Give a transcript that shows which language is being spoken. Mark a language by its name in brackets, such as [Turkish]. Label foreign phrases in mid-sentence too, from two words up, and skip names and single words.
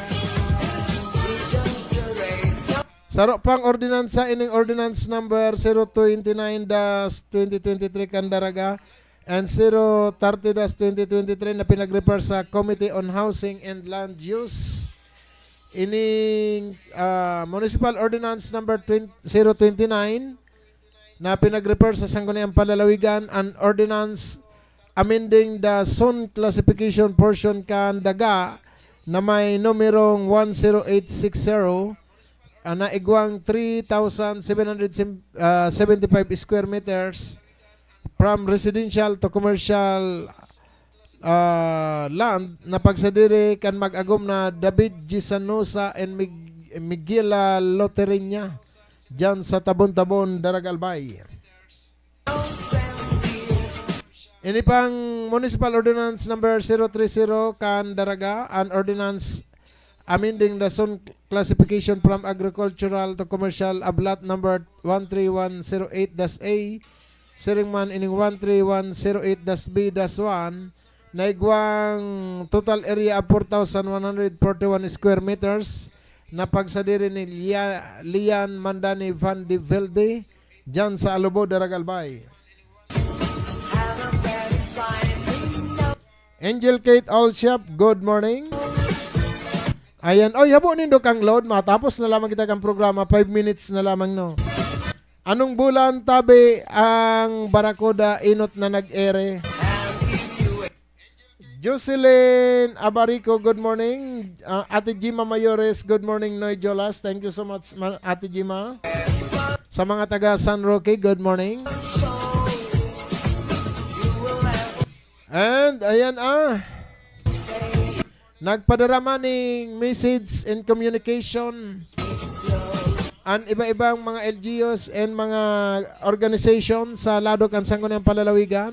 [Bikol] Saro pang ordinansa ining [English] ordinance number [Bikol] 029-2023 Candaraga and 030-2023 na pinag-refer sa Committee on Housing and Land Use. Ining [English] Municipal Ordinance number [Bikol] 029 na pinag-refer sa Sangguniang [English] Palalawigan and Ordinance amending the zone classification portion Kandaga [Bikol] na may numerong [English] 10860 [Bikol] na igwang [English] 3,775 square meters from residential to commercial land [Bikol] na pagsadiri kan mag-agom na [English] David G. [Bikol] Sanosa and Miguela Loterinya dyan sa Tabon-Tabon, Daragalbay. Ini pang [English] Municipal Ordinance number 030 Candaraga, an ordinance amending the zone classification from agricultural to commercial ablat number 13108-A [Bikol] siringman ining 13108-B-1 na igwang [English] total area of [Bikol] 4,141 [English] square meters [Bikol] na pagsadiri ni Lian Mandani Van de Velde dyan sa Alubo, Daragalbay. [English] Angel Kate Allshop, good morning. [Bikol] Ayan, habo nindo kang load, matapos na lamang kita kang programa, 5 minutes na lamang no. Anong bulan tabi ang Barakuda inot na nag-ere? Jocelyn Abarico, [English] good morning. Ate Jima Mayores, good morning. Noy Jolas, thank you so much Ate Jima. [Bikol] Sa mga taga San Roque, good morning. And ayan nagpadarama ng [English] message and communication [Bikol] ang iba-ibang mga LGUs and mga organization sa lado kan Sangguniang Palalawigan.